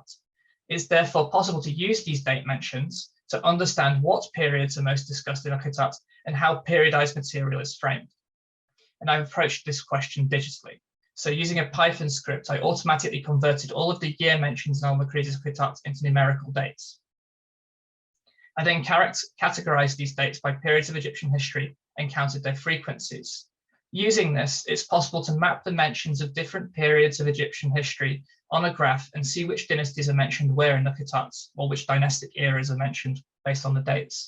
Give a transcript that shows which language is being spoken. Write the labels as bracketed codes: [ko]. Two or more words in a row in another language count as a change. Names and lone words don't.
[en] It's therefore possible to use these date mentions to understand what periods are most discussed in a Khatat and how periodized material is framed. And I've approached this question digitally. So using a Python script, I automatically converted all of the year mentions in al-Makrizi's Khatat into numerical dates. I then categorized these dates by periods of Egyptian history and counted their frequencies. Using this, it's possible to map the mentions of different periods of Egyptian history on a graph and see which dynasties are mentioned where in the Khatats, or which dynastic eras are mentioned based on the dates.